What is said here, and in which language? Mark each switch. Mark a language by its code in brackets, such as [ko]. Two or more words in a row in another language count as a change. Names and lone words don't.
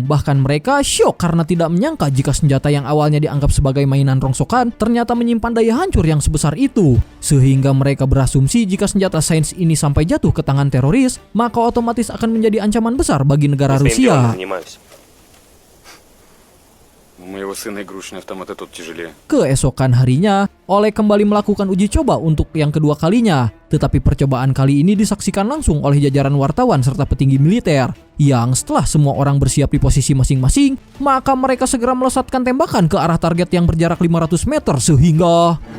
[id] Bahkan mereka syok karena tidak menyangka jika senjata yang awalnya dianggap sebagai mainan rongsokan ternyata menyimpan daya hancur yang sebesar itu. Sehingga mereka berasumsi jika senjata sains ini sampai jatuh ke tangan teroris, maka otomatis akan menjadi ancaman besar bagi negara [ru] Своим делом Rusia. занимаюсь. моего сына игрушечный автомат и тот тяжелее. [id] Keesokan harinya, Oleg kembali melakukan uji coba untuk yang kedua kalinya. Tetapi percobaan kali ini disaksikan langsung oleh jajaran wartawan serta petinggi militer. Yang setelah semua orang bersiap di posisi masing-masing, maka mereka segera melesatkan tembakan ke arah target yang berjarak 500 meter sehingga...